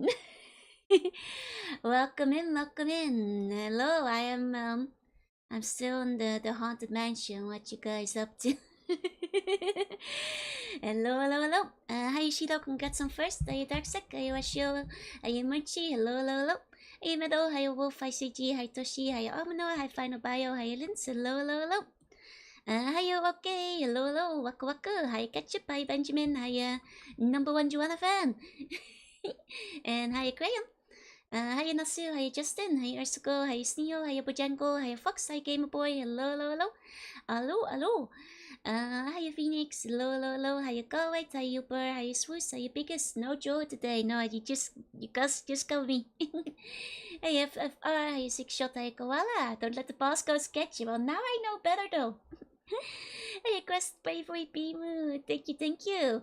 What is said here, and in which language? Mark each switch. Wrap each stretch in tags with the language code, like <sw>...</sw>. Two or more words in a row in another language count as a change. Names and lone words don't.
<en>Welcome in, welcome in. Hello, I'm still in the haunted mansion. What you guys up to? Hello, hello, hello. Hi, Shido. Congrats on first. Are you Darksec? Are you Ashio? Are you Munchi? Hello, hello, hello. Hey, Meadow. Hi, Wolf. Hi, CG. Hi, Toshi. Hi, Omino. Hi, Final Bio. Hi, Linz. Hello, hello, hello. Hi, okay. Hello, hello. Waka waka. Hi, Ketchup. Hi, Benjamin. Hi, number one Joanna fan. And hi, Graham. Hi, Nasu. Hi, Justin. Hi, Ursuko. Hi, Sneo. Hi, Bojanko. Hi, Fox. Hi, Gamer Boy. Hello, hello, hello. Hello, hello. Hiya Phoenix, hello, hello, hello, how you going? How you Burr, how you Swoos, how you Biggest? No Joe today, no, you guys just go me. Hey FFR, how you Six Shot, how you Koala? Don't let the boss go sketch you. Well, now I know better though. Hey Quest Bravery Bimu, thank you, thank you.</en>